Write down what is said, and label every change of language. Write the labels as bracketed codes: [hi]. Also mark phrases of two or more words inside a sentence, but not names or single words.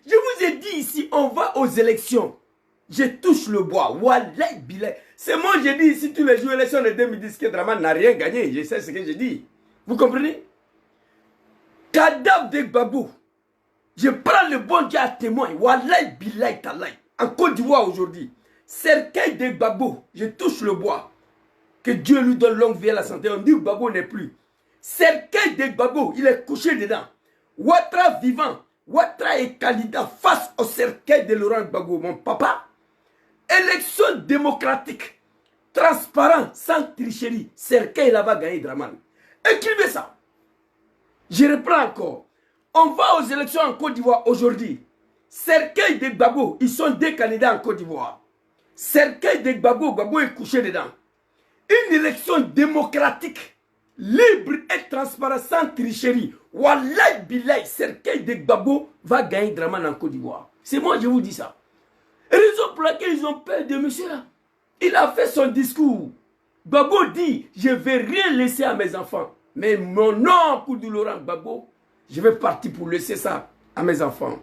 [fr] Je vous ai dit ici, on va aux élections. Je touche le bois. [ar] والله بالله. [fr] C'est moi j'ai dit ici tous les jours élections de 2010 que Draman n'a rien gagné. Je sais ce que j'ai dit. Vous comprenez? Cadavre de Gbagbo. Je prends le bon Dieu à témoin. [ar] والله بالله تالله. [fr] En Côte d'Ivoire aujourd'hui. Cercueil de Gbagbo. Je touche le bois. Que Dieu lui donne longue vie à la santé. On dit que Gbagbo n'est plus. Cercueil de Gbagbo. Il est couché dedans. Ouattara vivant. Ouattara est candidat face au cercueil de Laurent Gbagbo. Mon papa. Élection démocratique. Transparent. Sans tricherie. Cercueil là-bas gagner Draman. Écrivez ça. Je reprends encore. On va aux élections en Côte d'Ivoire aujourd'hui. Cercueil de Gbagbo. Ils sont 2 candidats en Côte d'Ivoire. Cercueil de Gbagbo. Gbagbo est couché dedans. Une élection démocratique, libre et transparente, sans tricherie. [ar] والله بالله, [fr] cercueil de Gbagbo va gagner Draman en Côte d'Ivoire. C'est moi, je vous dis ça. Raison pour laquelle ils ont peur de monsieur là. Il a fait son discours. Gbagbo dit, je ne vais rien laisser à mes enfants. Mais mon nom, Koudou Laurent Gbagbo, je vais partir pour laisser ça à mes enfants.